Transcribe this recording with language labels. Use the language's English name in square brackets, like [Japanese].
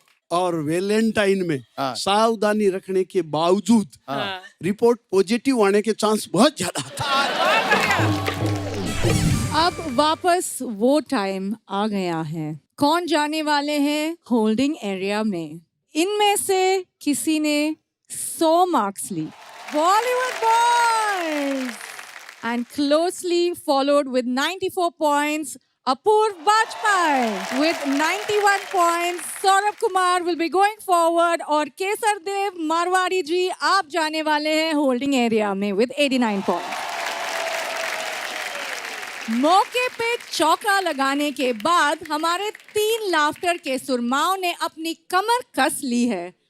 [Hindi] और वैलेंटाइन में सावधानी रखने के बावजूद रिपोर्ट पॉजिटिव आने के चांस बहुत ज्यादा होते हैं। अब वापस वो टाइम आ गया है। कौन जाने वाले हैं होल्डिंग एरिया में? इनमें से किसी ने 100 marks Lee, [English] Bollywood Boys, and closely followed with 94 points, Apurv Bajpai with 91 points. Saurabh Kumar will be going forward [Hindi] और केसर देव मारवाड़ी जी आप जाने वाले हैं होल्डिंग एरिया में [English] with 89 points. [Hindi] मौके पे चौका लगाने के बाद हमारे 3 लाफ्टर के सुरमाओं ने अपनी कमर कस ली है।